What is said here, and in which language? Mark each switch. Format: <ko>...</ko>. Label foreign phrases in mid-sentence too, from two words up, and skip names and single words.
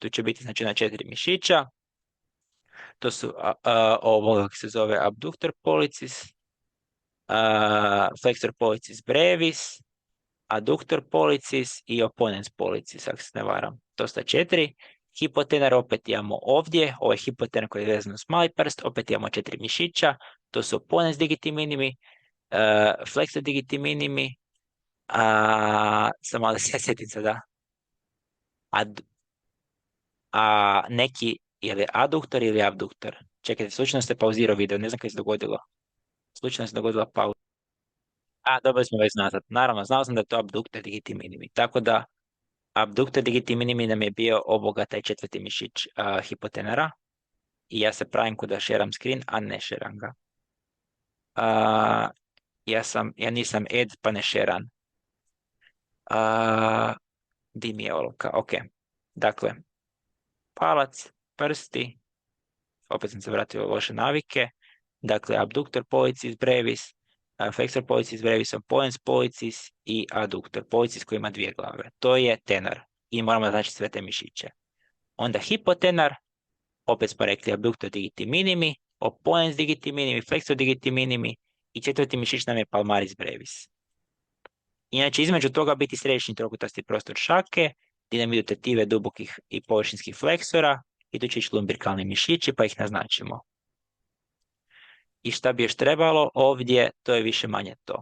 <hr>Tu će biti znači na 4 mišića, to su ovo kako se zove</hr> <la>abductor pollicis, flexor pollicis brevis, adductor pollicis</la> <hr>i</hr> <la>opponens pollicis,</la> <hr>ako se ne varam. To su 4. Hipotenar opet imamo ovdje, ovo je hipotenar koji je vezan s mali prst, opet imamo 4 mišića, to su</hr> <la>opponens digiti minimi, flexor digiti minimi,</la> <hr>samo da se sjetim sada, neki ili aduktor ili abduktor. Čekajte, slučajno ste pauzirao video, ne znam kaj se dogodilo. Slučajno se dogodila pauza. Dobro smo već nazad. Naravno, znao sam da je to abduktor</hr> <la>digiti minimi.</la> <hr>Tako da, abduktor</hr> <la>digiti minimi</la> <hr>nam je bio ovoga taj 4. mišić hipotenera. I ja se pravim kuda šeram screen, a ne šeram ga. Ja nisam ed, pa ne šeram. Di mi je olovka? Ok. Dakle, palac, prsti, opet sam se vratio u loše navike. Dakle,</hr> <la>abductor pollicis brevis, flexor pollicis brevis, opponens pollicis</la> <hr>i</hr> <la>adductor pollicis</la> <hr>koji ima 2 glave. To je tenar. I moramo znači sve te mišiće. Onda hipotenar, opet smo rekli</hr> <la>abductor digiti minimi, opponens digiti minimi, flexor digiti minimi</la> <hr>i 4. mišić nam je</hr> <la>palmaris brevis.</la> <hr>Inače, između toga biti središnji trokutasti prostor šake, gdje nam idu tetive dubokih i površinskih fleksora, i tu će ići lumbrikalni mišići, pa ih naznačimo. I šta bi još trebalo ovdje, to je više manje to.</hr>